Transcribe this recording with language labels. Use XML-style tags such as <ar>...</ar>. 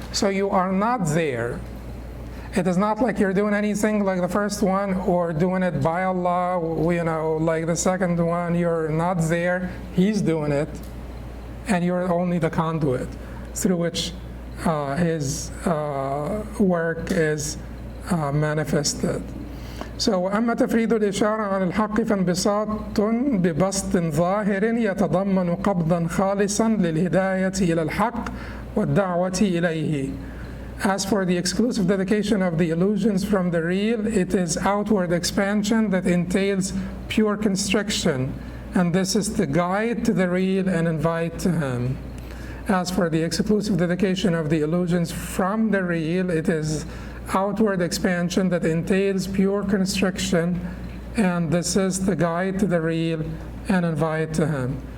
<en>So you are not there. It is not like you're doing anything like the first one or doing it by Allah, like the second one. You're not there. He's doing it, and you're only the conduit through which his work is manifested.</en> <ar>So أما تفريد الإشارة عن الحق فانبساط ببسط ظاهر يتضمن قبضا خالصا للهداية إلى الحق والدعوة إليه.</ar> <en>As for the exclusive dedication of the illusions from the real, it is outward expansion that entails pure constriction, and this is the guide to the real and invite to him. As for the exclusive dedication of the illusions from the real, it is outward expansion that entails pure constriction, and this is the guide to the real and invite to him.</en>